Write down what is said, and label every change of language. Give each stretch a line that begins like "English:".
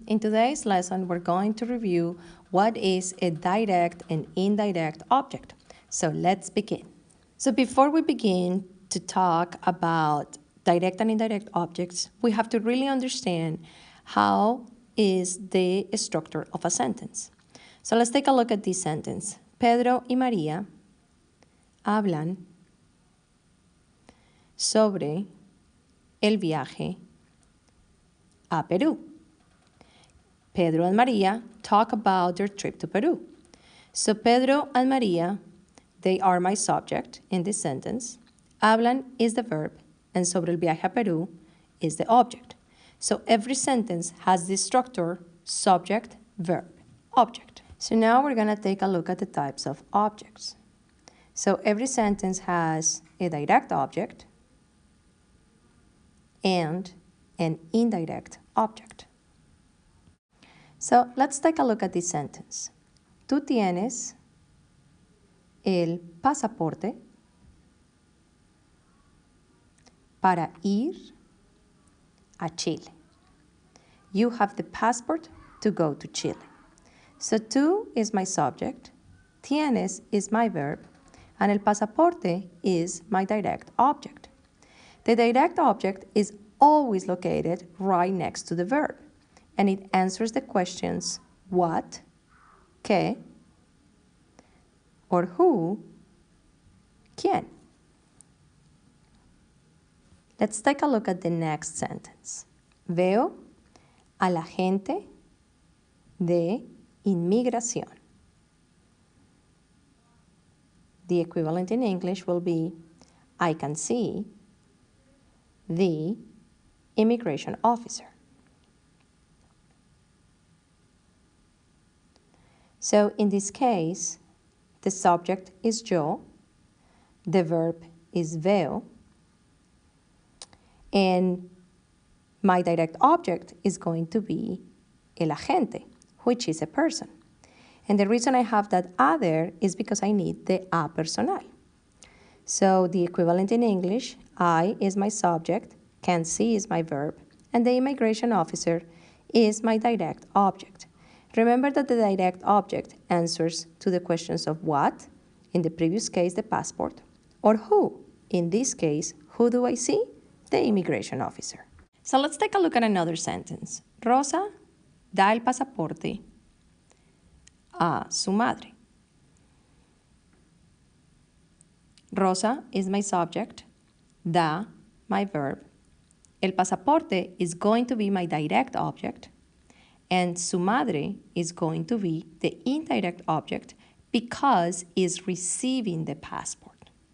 English: In today's lesson, we're going to review what is a direct and indirect object. So let's begin. So before we begin to talk about direct and indirect objects, we have to really understand how is the structure of a sentence. So let's take a look at this sentence.
Spanish: Pedro y María hablan sobre el viaje a Peru.
English: Pedro and Maria talk about their trip to Peru. So Pedro and Maria, they are my subject in this sentence. Hablan is the verb, and
Spanish: sobre el viaje a Peru
English: is the object. So every sentence has this structure: subject, verb, object. So now we're going to take a look at the types of objects. So every sentence has a direct object and an indirect object. So let's take a look at this sentence.
Spanish: Tú tienes el pasaporte para ir a Chile.
English: You have the passport to go to Chile. So tú is my subject, tienes is my verb, and el pasaporte is my direct object. The direct object is always located right next to the verb, and it answers the questions what, qué, or who, quién. Let's take a look at the next sentence.
Spanish: Veo a la gente de inmigración.
English: The equivalent in English will be I can see the immigration officer. So in this case, the subject is yo, the verb is veo, and my direct object is going to be el agente, which is a person. And the reason I have that a there is because I need the a personal. So the equivalent in English, I is my subject, can see is my verb, and the immigration officer is my direct object. Remember that the direct object answers to the questions of what, in the previous case, the passport, or who, in this case, who do I see? The immigration officer. So let's take a look at another sentence.
Spanish: Rosa da el pasaporte a su madre.
English: Rosa is my subject, da my verb. El pasaporte is going to be my direct object, and su madre is going to be the indirect object because is receiving the passport.